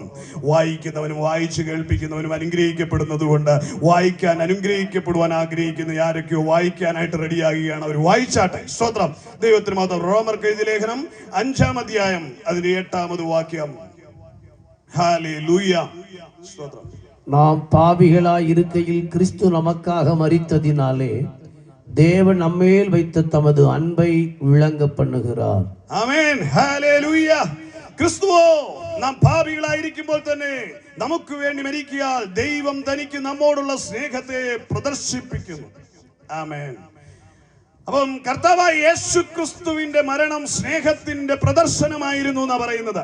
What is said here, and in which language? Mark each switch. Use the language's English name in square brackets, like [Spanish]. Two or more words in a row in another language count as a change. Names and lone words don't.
[Malayalam] വായിക്കുന്നവനും വായിച്ചു കേൾപ്പിക്കുന്നവനും അനുഗ്രഹിക്കപ്പെടുന്നത് കൊണ്ട് വായിക്കാൻ, അനുഗ്രഹിക്കപ്പെടുവാൻ ആഗ്രഹിക്കുന്ന ആരൊക്കെയോ വായിക്കാനായിട്ട് റെഡിയാകുകയാണ്. അവർ വായിച്ചാട്ടെ. സ്തോത്രം, ദൈവത്തിന് മഹത്വം. റോമർക്ക് എഴുതിയ ലേഖനം 5-ാം അധ്യായം അതിന്റെ 8-ാമത് വാക്യം. ഹല്ലേലൂയ. സ്തോത്രം. [Tamil] நாம் பாவிகளாய் இருக்கையில் கிறிஸ்து நமக்காக மரித்ததினாலே தேவன் நம்மேல் வைத்த தமது அன்பை விளங்க பண்ணுகிறார். [Malayalam] ആമേൻ. ഹല്ലേലൂയ. ക്രിസ്തുവോ നാം പാപികളായിരിക്കുമ്പോൾ തന്നെ നമുക്ക് വേണ്ടി മരിക്കയാൽ ദൈവം തനിക്ക് നമ്മോടുള്ള സ്നേഹത്തെ പ്രദർശിപ്പിക്കുന്നു. ആമേൻ. അപ്പം കർത്താവായ യേശു ക്രിസ്തുവിന്റെ മരണം സ്നേഹത്തിന്റെ പ്രദർശനമായിരുന്നു എന്നാ പറയുന്നത്.